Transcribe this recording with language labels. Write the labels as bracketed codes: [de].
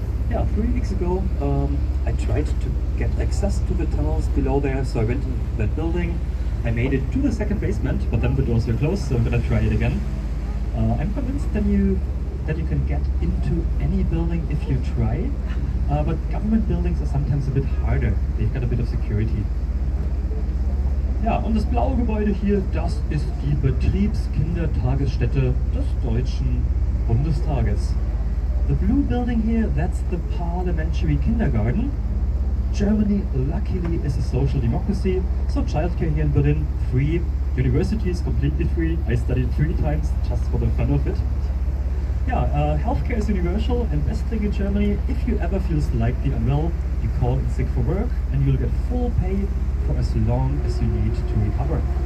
[en] Yeah, 3 weeks ago I tried to get access to the tunnels below there, so I went in that building. I made it to the second basement, but then the doors were closed, so I'm gonna try it again. I'm convinced that you can get into any building if you try, but government buildings are sometimes a bit harder. They've got a bit of security. [de] Ja, und das blaue Gebäude hier, das ist die Betriebskindertagesstätte des Deutschen Bundestages. [en] The blue building here, that's the parliamentary kindergarten. Germany, luckily, is a social democracy, so childcare here in Berlin, free. University is completely free. I studied 3 times just for the fun of it. Yeah, healthcare is universal, and best thing in Germany, if you ever feel slightly unwell, you call in sick for work, and you'll get full pay for as long as you need to recover.